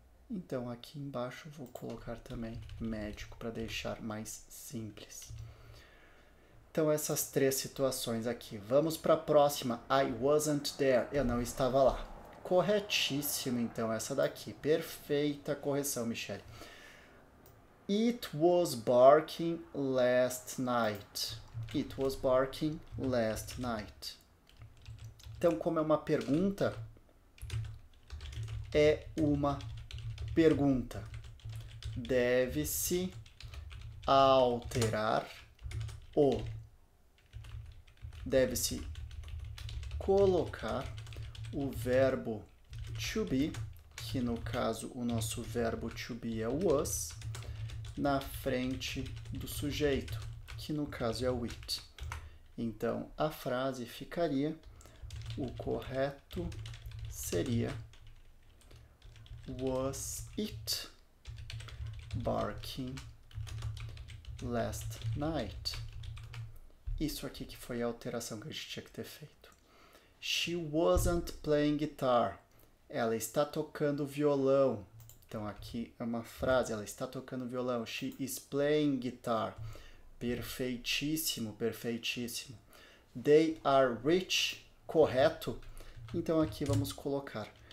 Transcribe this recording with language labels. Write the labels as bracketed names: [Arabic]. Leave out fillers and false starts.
[Portuguese] Então, aqui embaixo eu vou colocar também médico para deixar mais simples. Então, essas 3 situações aqui. Vamos para a próxima. [English] I wasn't there. [Portuguese] Eu não estava lá. Corretíssimo, então, essa daqui. Perfeita correção, Michele. [English] It was barking last night. It was barking last night. [Portuguese] Então, como é uma pergunta, é uma pergunta. Deve-se alterar o. Deve-se colocar o verbo to be, que no caso o nosso verbo to be é o was, na frente do sujeito, que no caso é o it. Então, a frase ficaria, o correto seria [English] Was it barking last night? [Portuguese] Isso aqui que foi a alteração que a gente tinha que ter feito. [English] She wasn't playing guitar. [Portuguese] Ela está tocando violão. Então, aqui é uma frase, ela está tocando violão. [English] She is playing guitar. [Portuguese] Perfeitíssimo, perfeitíssimo. [English] They are rich. [Portuguese] Correto? Então, aqui vamos colocar.